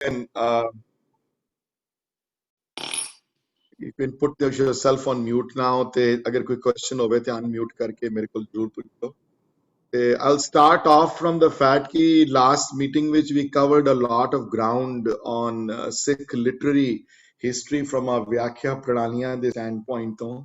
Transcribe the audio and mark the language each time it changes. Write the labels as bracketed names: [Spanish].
[English] And you can put yourself on mute now. [Punjabi] ते अगर कोई question होवे ते unmute करके मेरे को जरूर पूछो. [English] I'll start off from the fact that last meeting which we covered a lot of ground on Sikh literary history from a Vyakhya Pranaliyan the standpoint.